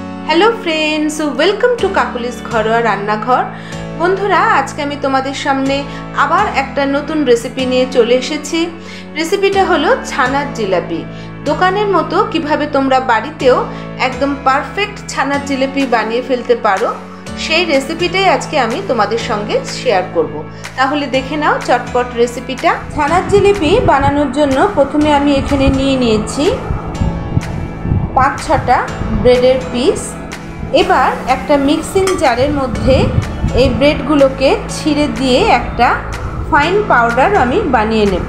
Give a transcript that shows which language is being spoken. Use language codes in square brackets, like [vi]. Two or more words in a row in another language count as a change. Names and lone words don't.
[en] Hello friends, welcome to Kakulis Ghoroa Rannaghar. [bn] বন্ধুরা আজকে আমি তোমাদের সামনে আবার একটা নতুন রেসিপি নিয়ে চলে এসেছি। রেসিপিটা হলো ছানার জিলাপি। দোকানের মতো কিভাবে তোমরা বাড়িতেও একদম পারফেক্ট ছানার জিলাপি বানিয়ে ফেলতে পারো সেই রেসিপিটাই আজকে আমি তোমাদের সঙ্গে শেয়ার করব। তাহলে দেখে নাও চটপট রেসিপিটা। ছানার জিলিপি বানানোর জন্য প্রথমে আমি এখানে নিয়ে নিয়েছি 5-6টা ব্রেডের পিস। এবার একটা মিক্সিং জারের মধ্যে এই ব্রেডগুলোকে ছিঁড়ে দিয়ে একটা [en] fine powder [bn] আমি বানিয়ে নেব।